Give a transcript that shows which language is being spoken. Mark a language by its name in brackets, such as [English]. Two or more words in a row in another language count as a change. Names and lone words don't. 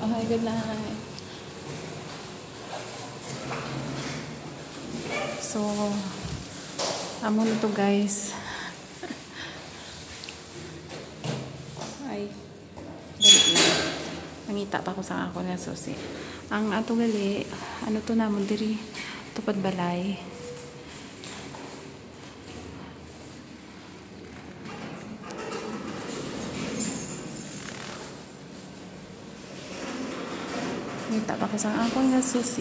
[English] Good night. So, [Hiligaynon] amo na to guys. Ay, dali lang. Nangita pa ko sa ako na susi. Ang ato gali, ano to namon diri, tupad balay. Nangita pa ko sa ako na susi.